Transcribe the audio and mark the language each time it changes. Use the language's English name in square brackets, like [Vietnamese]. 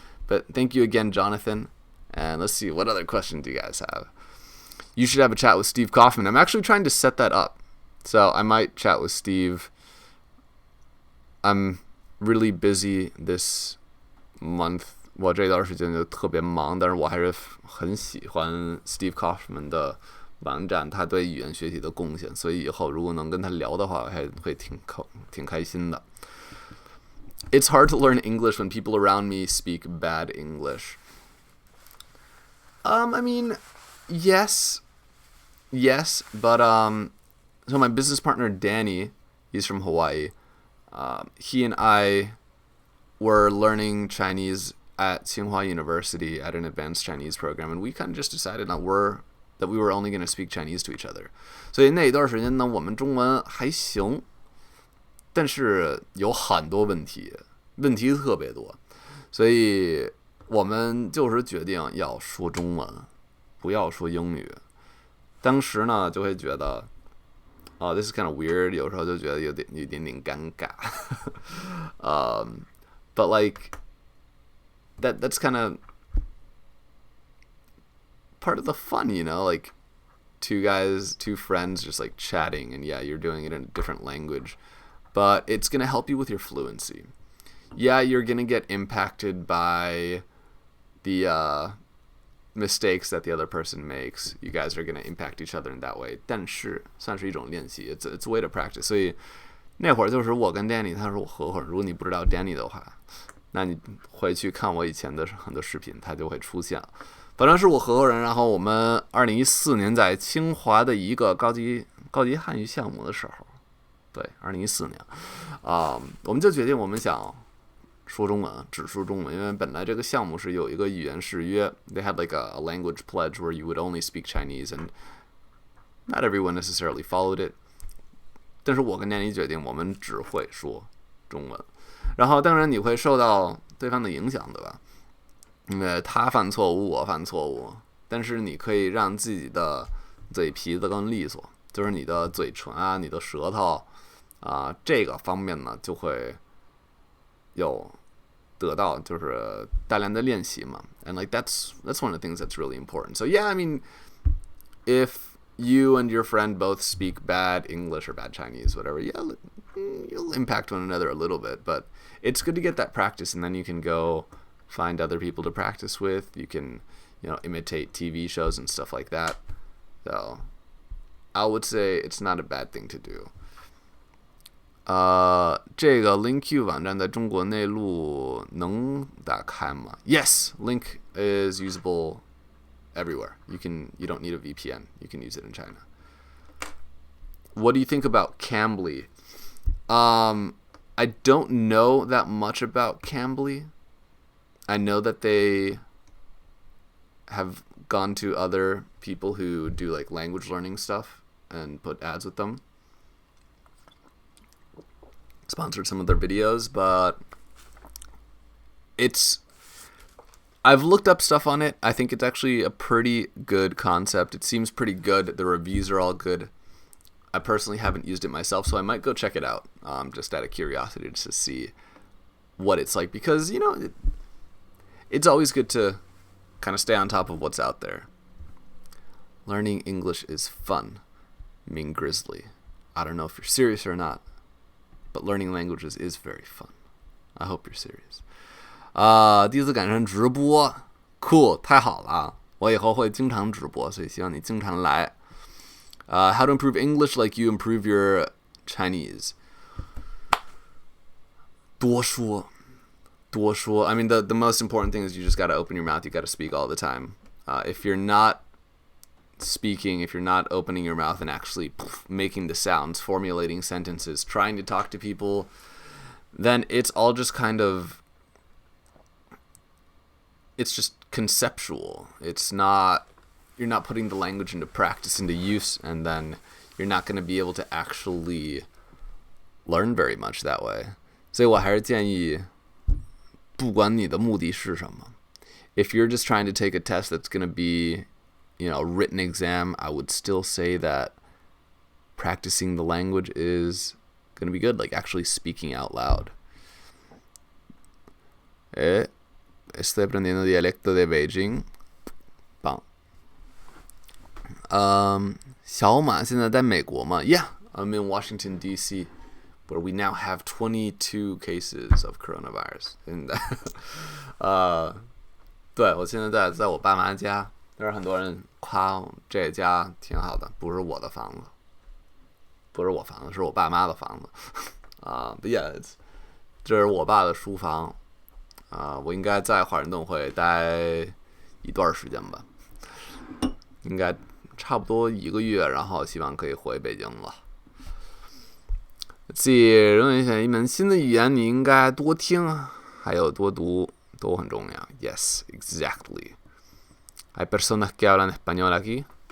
[English] But thank you again, Jonathan. And let's see, what other questions do you guys have? You should have a chat with Steve Kaufman. I'm actually trying to set that up. So I might chat with Steve. I'm really busy this month. [Chinese] 我这段时间就特别忙，但是我还是很喜欢 Steve Kaufman 的网站，他对语言学习的贡献，所以以后如果能跟他聊的话，我还会挺开心的。 [English] It's hard to learn English when people around me speak bad English. I mean, yes, but so my business partner Danny, he's from Hawaii. He and I were learning Chinese at Tsinghua University at an advanced Chinese program, and we kind of just decided that we were only going to speak Chinese to each other. [Chinese] 所以那一段时间呢，我们中文还行，但是有很多问题特别多，所以我们就是决定要说中文，不要说英语。当时呢，就会觉得 [English] this is kind of weird. [Chinese] 有时候就觉得有点尴尬。 [English] But like that's kind of part of the fun, like two friends just like chatting, and yeah, you're doing it in a different language, but it's going to help you with your fluency. Yeah, you're going to get impacted by the mistakes that the other person makes. You guys are going to impact each other in that way. [Chinese] 但是算是一种练习 [English] it's a way to practice. [Chinese] 所以那会儿就是我跟 Danny 他是我合伙人。如果你不知道 Danny 的话，那你回去看我以前的很多视频，他就会出现。本来是我合伙人，然后我们2014年在清华的一个高级汉语项目的时候，对，2014年，我们就决定我们想说中文，只说中文，因为本来这个项目是有一个语言誓约 ， [English] they had like a language pledge where you would only speak Chinese, and not everyone necessarily followed it. [Chinese] 但是我跟Danny决定，我们只会说中文。然后当然你会受到对方的影响，对吧？因为他犯错误，我犯错误，但是你可以让自己的嘴皮子更利索，就是你的嘴唇啊，你的舌头这个方面呢就会有得到就是大量的练习嘛。 [English] And like that's one of the things that's really important. So yeah, I mean, if you and your friend both speak bad English or bad Chinese, whatever, yeah, you'll impact one another a little bit, but it's good to get that practice, and then you can go find other people to practice with. You can, imitate TV shows and stuff like that. So I would say it's not a bad thing to do. [Chinese] 这个 LinkQ 网站在中国内陆能打开吗？ [English] Yes, Link is usable everywhere. You don't need a VPN. You can use it in China. What do you think about Cambly? I don't know that much about Cambly. I know that they have gone to other people who do like language learning stuff and put ads with them. Sponsored some of their videos, but I've looked up stuff on it. I think it's actually a pretty good concept. It seems pretty good. The reviews are all good. I personally haven't used it myself, so I might go check it out, just out of curiosity, just to see what it's like. Because, it's always good to kind of stay on top of what's out there. Learning English is fun. Ming Grizzly. I don't know if you're serious or not, but learning languages is very fun. I hope you're serious. [Chinese] 第一次赶上直播 ，cool， 太好了！我以后会经常直播，所以希望你经常来。 [English] How to improve English like you improve your Chinese? [Chinese] 多说。 [English] I mean, the most important thing is you just got to open your mouth. You got to speak all the time. If you're not speaking, if you're not opening your mouth and actually making the sounds, formulating sentences, trying to talk to people, then it's all just kind of, it's just conceptual. It's not, you're not putting the language into practice, into use, and then you're not going to be able to actually learn very much that way. [Chinese] 所以我还是建议，不管你的目的是什么, [English] if you're just trying to take a test that's going to be, a written exam, I would still say that practicing the language is going to be good, like actually speaking out loud. [Spanish] Estoy aprendiendo dialecto de Beijing. [Chinese] 棒。小马现在在美国吗? [English] Yeah, I'm in Washington, D.C., where we now have 22 cases of coronavirus. [Chinese] 对，我现在在我爸妈家，但是很多人夸这家挺好的，不是我的房子，不是我房子，是我爸妈的房子。 [English] But yeah, [Chinese] 这是我爸的书房。我应该在华盛顿会待一段时间吧，应该差不多1个月，然后希望可以回北京了。 [English] Let's see， [Chinese] 如果你选一门新的语言，你应该多听，还有多读，都很重要。 [English] Yes, exactly. [Spanish] ¿Hay personas que hablan español aquí?